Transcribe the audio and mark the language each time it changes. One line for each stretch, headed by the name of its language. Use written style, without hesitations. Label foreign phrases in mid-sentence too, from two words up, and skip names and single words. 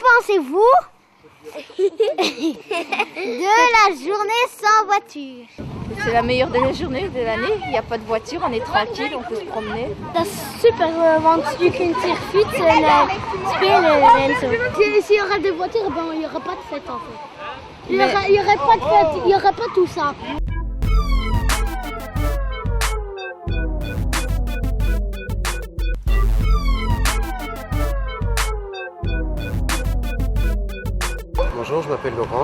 French: pensez-vous de la journée sans voiture? C'est la meilleure des journées de l'année, il n'y a pas de voiture, on est tranquille, on peut se promener.
Dutch: Dat is super, want je kunt hier fietsen en spelen en zo.
French: S'il y aura des voitures, ben, il n'y aura pas de fête en fait. Il n'y aurait pas de fête, il n'y aurait pas tout ça. Bonjour, je m'appelle Laurent.